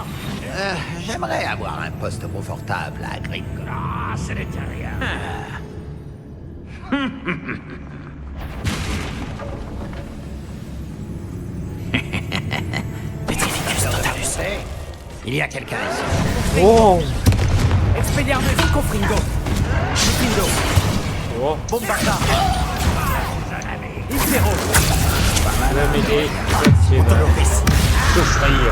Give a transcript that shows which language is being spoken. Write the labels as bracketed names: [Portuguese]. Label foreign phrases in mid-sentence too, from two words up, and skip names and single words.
[French] J'aimerais avoir un poste confortable à Gringold. Ah, ce n'était rien. Il y a quelqu'un ici. Oh! Expelliarmus Confringo. Lufindo. Oh! Bombarda. Impero. Va m'aider. C'est là. Autoloris. Souffrir.